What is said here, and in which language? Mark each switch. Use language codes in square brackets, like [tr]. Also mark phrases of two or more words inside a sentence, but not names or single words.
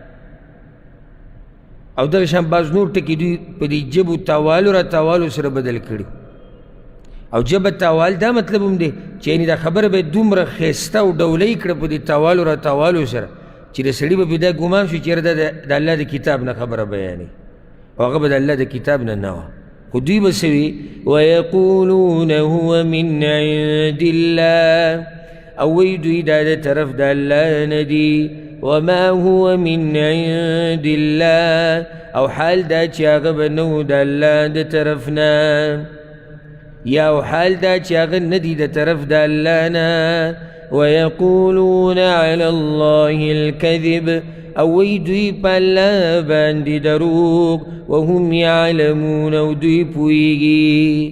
[ps] او دغه شان بعض نور ټکي دوی په دې جبو تاوالو را تاوالو سره بدل کړي او جبه تاوال دا مطلب هم دی چې یعنې دا خبره به یې دومره ښایسته او ډولۍ کړه په دې تاوالو را تاوالو سره چې د سړي به پرې دا ګمان شو چې یاره دا د الله د کتاب نه خبره بیانوي او هغه به د الله د کتاب نه نه وه خو دوی به څه وي [ar] ویقولون هو من عند [ps] الله او وی دوی دا د طرف د الله نه دي [ar] وما هو من عند الله [ps] او حال دا چې هغه به نه و د الله د طرف نه یا او حال دا چې هغه نه دي د طرف د الله نه [ar] ویقولون علی الله الکذب [ps] او وی دوی په الله باندې دروغ [ar] وهم یعلمون [ps] او دوی پوهیږي